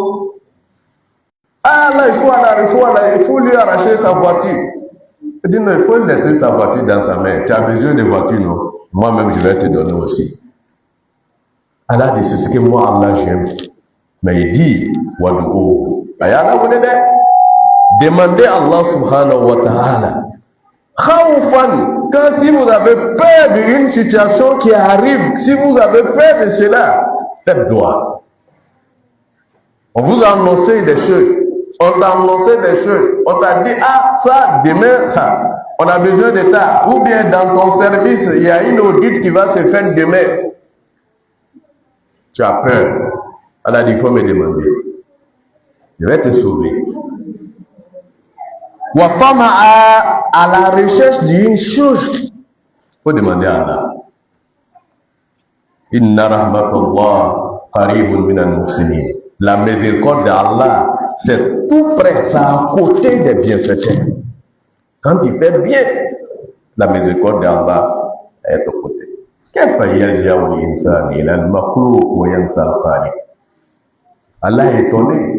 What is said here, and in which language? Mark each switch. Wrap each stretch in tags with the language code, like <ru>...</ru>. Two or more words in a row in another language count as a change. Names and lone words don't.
<fr>Ah là, il faut lui arracher sa voiture. Il dit non, il faut laisser sa voiture dans sa main. Tu as besoin de voiture, non? Moi-même, je vais te donner aussi. Allah dit, c'est ce que moi, Allah, j'aime. Mais il dit, demandez à Allah</fr> <ar>سبحانه وتعالى.</ar> <fr>Khawfan, quand si vous avez peur d'une situation qui arrive, si vous avez peur de cela, faites dua. On vous a annoncé des choses. On t'a annoncé des choses. On t'a dit, ah, ça, demain, on a besoin de ça. Ou bien dans ton service, il y a une audit qui va se faire demain. Tu as peur. Elle a dit, il faut me demander. Je vais te sauver. À la recherche d'une chose, il faut demander à Allah.</fr> <ar>إن رحمة الله قريب من المحسنين.</ar> <fr>La miséricorde d'Allah, c'est tout près, c'est à côté des bienfaiteurs. Quand tu fais bien, la miséricorde d'Allah est au côté. Allah est étonné.</fr>